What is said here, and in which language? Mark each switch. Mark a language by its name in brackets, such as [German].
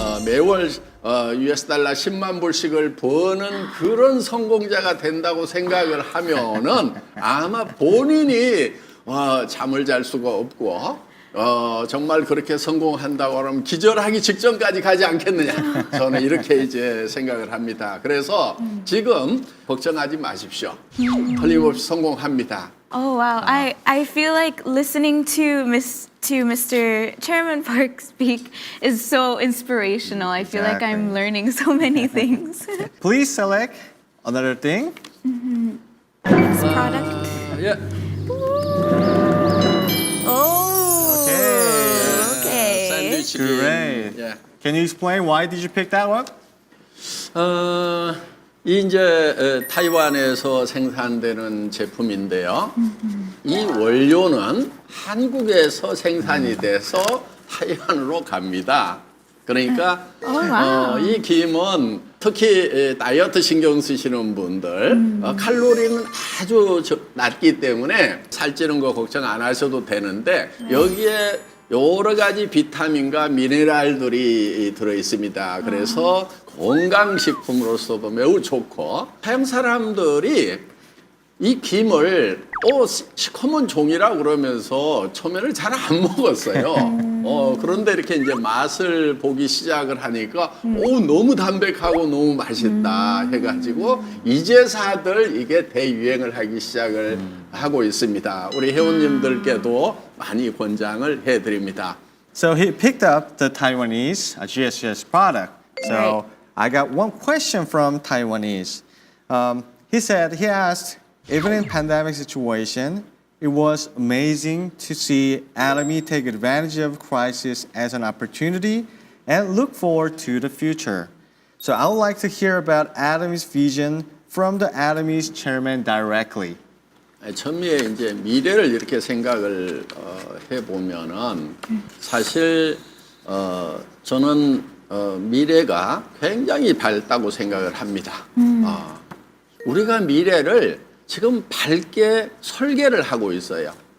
[Korean] 매월 US 달러 10만 불씩을 버는 그런 성공자가 된다고 생각을 하면은 아마 본인이 잠을 잘 수가 없고 정말 그렇게 성공한다고 하면 기절하기 직전까지 가지 않겠느냐. 저는 이렇게 이제 생각을 합니다. 그래서 지금 걱정하지 마십시오. 틀림없이 성공합니다. [English] Oh wow! I feel like listening to Mr. Chairman Park speak is so inspirational. I feel like I'm learning so many things. Please select another thing. Next product. Yeah. Oh. Okay. Sandwich. Great. Yeah. Can you explain why did you pick that one? [Korean] 이 이제 타이완에서 생산되는 제품인데요. 이 원료는 한국에서 생산이 돼서 타이완으로 갑니다. 그러니까 이 김은 특히 다이어트 신경 쓰시는 분들 칼로리는 아주 낮기 때문에 살찌는 거 걱정 안 하셔도 되는데 여기에 여러 가지 비타민과 미네랄들이 들어 있습니다. 그래서 건강식품으로서도 매우 좋고 서양 사람들이 이 김을 시커먼 종이라 그러면서 처음에는 잘 안 먹었어요. 그런데 이렇게 이제 맛을 보기 시작을 하니까 너무 담백하고 너무 맛있다 해가지고 이제사들 이게 대유행을 하기 시작을 하고 있습니다. 우리 회원님들께도 많이 권장을 해드립니다. [English] So he picked up the Taiwanese GSGS product. So I got one question from Taiwanese. He asked, even in pandemic situation, it was amazing to see Atomy take advantage of crisis as an opportunity and look forward to the future. So I would like to hear about Atomy's vision from the Atomy's chairman directly. [Korean] 처음에 이제 미래를 이렇게 생각을 해보면은 사실 저는 미래가 굉장히 밝다고 생각을 합니다. 우리가 미래를 지금 밝게 설계를 하고 있어요.